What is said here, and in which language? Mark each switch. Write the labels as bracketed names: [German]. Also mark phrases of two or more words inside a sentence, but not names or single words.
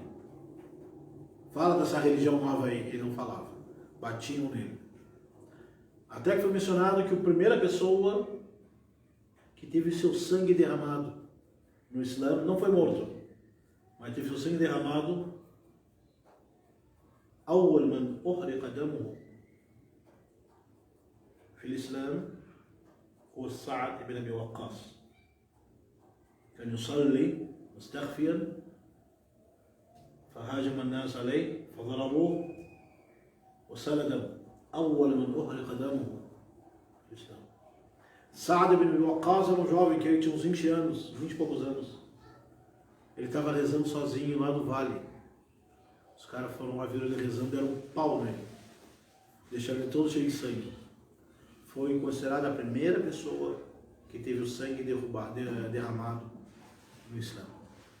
[Portuguese] Fala dessa religião nova aí. Ele não falava. Batiam nele. Até que foi mencionado que a primeira pessoa que teve seu sangue derramado no Islã não foi morto, mas teve seu sangue derramado. [Arabic] أول من أحرق دمه في الإسلام هو سعد بن أبي وقاص. كان يصلي مستخفيا فهاجم الناس عليه فضربوه وسال دمه. أول من أحرق دمه في الإسلام. [Portuguese] Saad ibn Abi Waqqas era um jovem que tinha uns 20 anos, 20 e poucos anos. Ele estava rezando sozinho lá no vale. Os caras foram lá, viram ele rezando, deram um pau nele. Deixaram ele todo cheio de sangue. Foi considerada a primeira pessoa que teve o sangue derramado no Islã.